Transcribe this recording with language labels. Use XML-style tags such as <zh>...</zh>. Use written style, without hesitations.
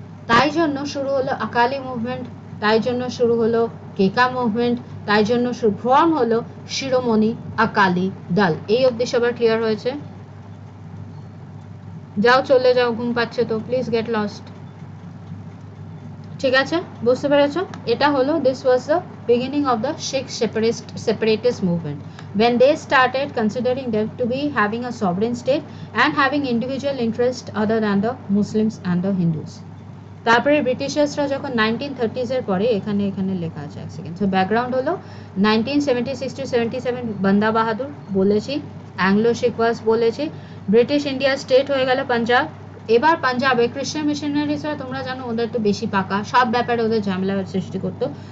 <bn>তাই জন্য শুরু হলো আকালি মুভমেন্ট, তাই জন্য শুরু হলো কেকা মুভমেন্ট, তাই জন্য ফর্ম হলো শিরোমণি আকালি দল। এই অবধি সবার ক্লিয়ার হয়েছে? যাও চলে যাও, ঘুম পাচ্ছে তো,</bn> <en>Please get lost.</en> <bn>ঠিক আছে, বুঝতে পেরেছো? এটা হলো</bn> <en>This was the beginning of the Sikh separatist movement when they started considering them to be having a sovereign state and having individual interest other than the Muslims and the Hindus.</en> <bn>তারপরে ব্রিটিশার্সরা যখন 1930s এর পরে এখানে লেখা আছে, এক second. So background হলো 1976 to 77 বান্দা বাহাদুর বলেছি, অ্যাংলো শিখ ওয়ার্স বলেছি, ব্রিটিশ ইন্ডিয়া স্টেট হয়ে গেল পাঞ্জাব। এবার পাঞ্জাবে খ্রিস্টান মিশনারিজরা তোমরা জানো ওদের তো বেশি পাকা, সব ব্যাপারে ওদের ঝামেলা সৃষ্টি করতো।</bn>